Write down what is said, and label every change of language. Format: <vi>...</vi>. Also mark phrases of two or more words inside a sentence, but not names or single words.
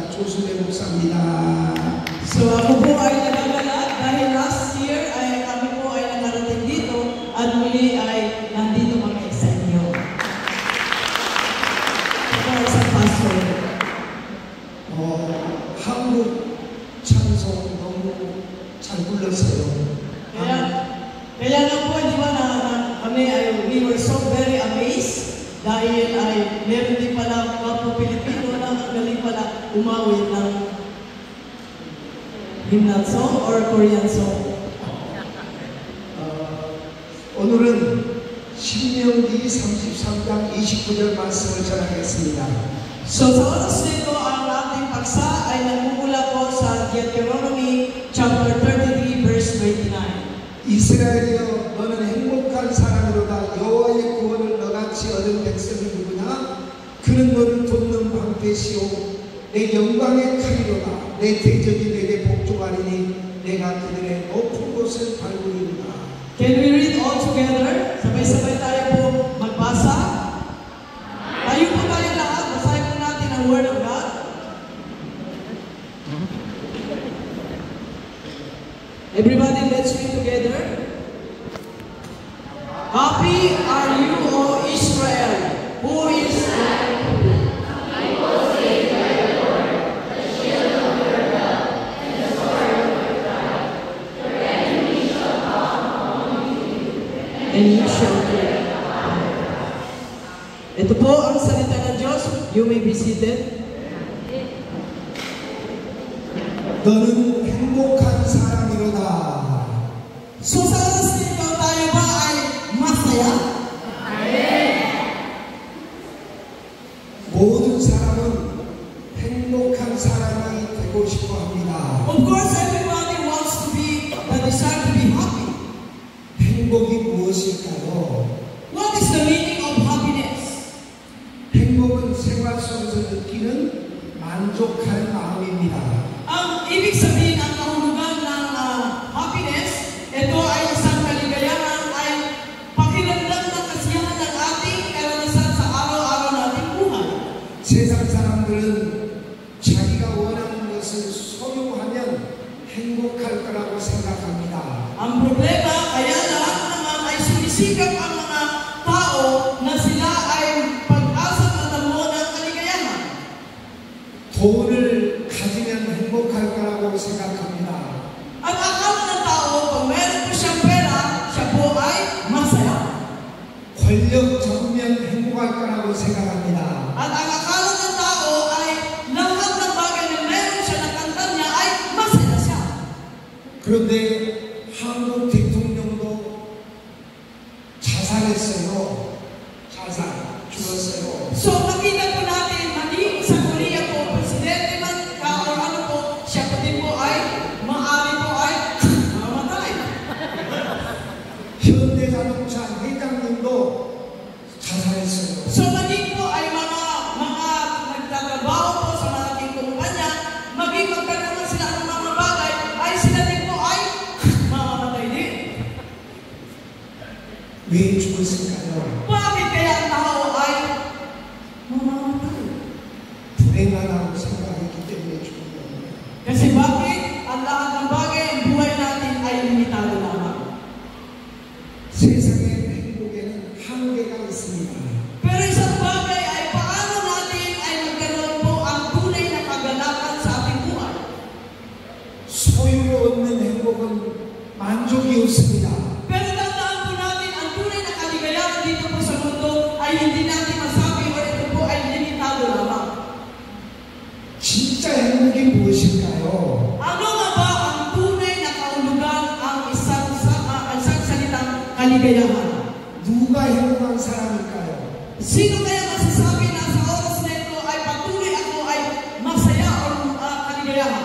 <ko>조순대 목사입니다.</ko> <tl>So ako po ay nagagalak dahil</tl> <en>last year</en> <tl>ay kami po ay nangarating dito at muli ay nandito kami sa inyo. Ako ay isang pastor.</tl> <ko>한국 찬송 너무 잘 불렀어요.</ko> <tl>Kaya nga po, di ba, kami ay,</tl> <en>we were so very amazed</en> <tl>dahil ay meron din pala mga Pilipino na ang galing pala umawit ng</tl> <en>hymnal song or Korean song.</en> <ko>오늘은 신명기 33장 29절 말씀을 전하겠습니다.</ko> <tl>So sa oras nito, ang ating paksa ay nagmumula po sa</tl> <en>Deuteronomy chapter 33 verse 29.</en> <ko>이스라엘이여 너는 행복한 사람이로다. 여호와의 구원을 너같이 얻은 백성이 누구냐? 그는 너를 돕는 방패시오 내 영광의 칼이로다. 내 대적이 내게 복종하리니 내가 그들의 높은 곳을 밟으리로다.</ko> <en>Can we read all together?</en> <tl>Sabay-sabay tayo po magbasa. Tayo po tayo lahat. Basahin po natin ang</tl> <en>Word of God. Everybody, let's read together. Happy are you, O Israel, who is and you shall hear.</en> <tl>Ito po ang salita ng Diyos.</tl> <en>You may be seated.</en> <ko>너는 행복한 사람이로다.</ko> <tl>So sa oras nito, tayo ba ay masaya?</tl> <ko>모든 사람은 행복한 사람이 되고 싶어 합니다.</ko> <en>Of course, everybody wants to be, desire to be happy.</en> <ko>행복이 무엇일까요?</ko> <en>What is the meaning of happiness?</en> <ko>행복은 생활 속에서 느끼는 만족한 마음입니다.</ko> <tl>Ang ibig sabihin ang kahulugan ng happiness, ito ay isang kaligayahan ay pakiramdam ng kasiyahan ng ating karanasan sa araw-araw nating buhay.</tl> <ko>세상 사람들은 자기가 원하는 것을 소유하면 행복할 거라고 생각합니다.</ko> <tl>Ang problema, kaya lahat naman ay sumisikap ang mga tao na sila ay pag-asang matamo ng kaligayahan.</tl> <ko>돈을 가지면 행복할 거라고 생각합니다.</ko> <tl>Ang akala ng tao, kung meron po siyang pera, siya po ay masaya.</tl> <ko>권력 적으면 행복할 거라고 생각합니다.</ko> <tl>At ang akala ng tao ay lahat ng bagay na meron siya, nakanta niya ay masaya siya.</tl> <ko>그런데 한국 대통령도 자살했어요. 자살, 죽었어요.</ko> <tl>So makita po natin, maging sa Korea po, presidente man ka o ano po, siya po din po ay, maaari po ay mamatay.</tl> <ko>현대자동차 회장님도 자살했어요.</ko> <tl>So maging po ay mga nagtatrabaho po sa malaking kumpanya, maging magkaroon sila ng mga bagay, ay sila din po ay mamamatay din.</tl> <ko>왜 죽었을까요?</ko> <tl>Bakit kaya ang tao ay mamamatay?</tl> <ko>불행하다고 생각했기 때문에 죽은 겁니다.</ko> <tl>Kasi bakit ang lahat ng bagay, ang buhay natin ay limitado lamang.</tl> <ko>세상의 행복에는 한계가 있습니다.</ko> <tl>Pero isang bagay ay paano natin ay magkaroon po ang tunay na kagalakan sa ating buhay.</tl> <ko>소유를 얻는 행복은 만족이 없습니다.</ko> <tl>Pero tandaan po natin, ang tunay na kaligayahan dito po sa mundo ay hindi natin masabi o ito po ay limitado lamang.</tl> <ko>진짜 행복이 무엇일까요?</ko> <tl>Ano nga ba ang tunay na kahulugan ang isang salitang kaligayahan?</tl> <ko>누가 행복한 사람일까요?</ko> <tl>Sino kaya masasabi na sa oras na ito ay patuloy ako ay masaya o kaligayahan?</tl>